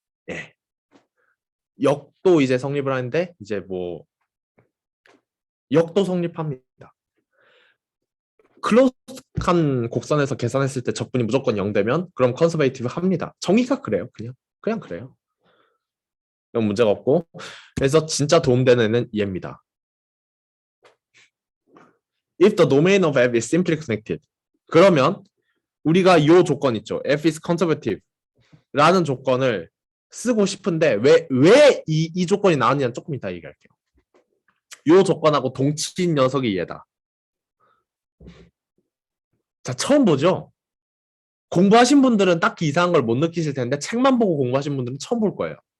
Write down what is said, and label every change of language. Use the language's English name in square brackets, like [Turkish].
[Korean] 예. 역도 이제 성립을 하는데 이제 뭐 역도 성립합니다. 클로즈 정확한 곡선에서 계산했을 때 적분이 무조건 0되면 그럼 컨서베이티브 합니다. 정의가 그래요. 그냥 그래요. 이건 문제가 없고. 그래서 진짜 도움되는 애는 얘입니다. [English] If the domain of F is simply connected. [Korean] 그러면 우리가 이 조건 있죠. [English] F is conservative [Korean] 라는 조건을 쓰고 싶은데 왜 이 조건이 나왔냐는 조금 이따 얘기할게요. 이 조건하고 동치인 녀석이 얘다. 자, 처음 보죠? 공부하신 분들은 딱히 이상한 걸 못 느끼실 텐데 책만 보고 공부하신 분들은 처음 볼 거예요.